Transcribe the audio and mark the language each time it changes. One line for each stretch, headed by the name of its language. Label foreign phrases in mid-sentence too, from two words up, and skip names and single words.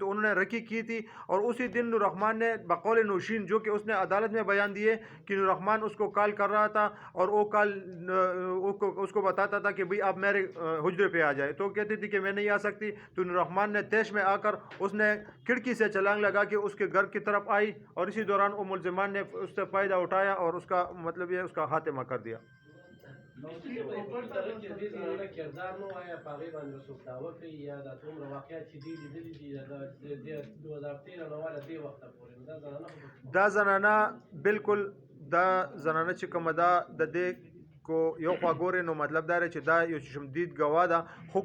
Urdu: تو انہوں نے رکی کی تھی، اور اسی دن نور رحمان نے بقول نوشین، جو کہ اس نے عدالت میں بیان دیے کہ نور رحمان اس کو کال کر رہا تھا اور وہ کال اس کو بتاتا تھا کہ بھئی آپ میرے حجرے پہ آ جائے، تو کہتی تھی کہ میں نہیں آ سکتی. تو نور رحمان نے تیش میں آ کر اس نے کھڑکی سے چھلانگ لگا کے اس کے گھر کی طرف آئی، اور اسی دوران وہ ملزمان نے اس سے فائدہ اٹھایا اور اس کا مطلب یہ اس کا خاتمہ کر دیا.
Pashto: دا زنانه بالکل دا زنانه چې کومه دا د دې کو یو خوا ګورې نو مطلب دا دی چې دا یو شمدید ګواه ده، خو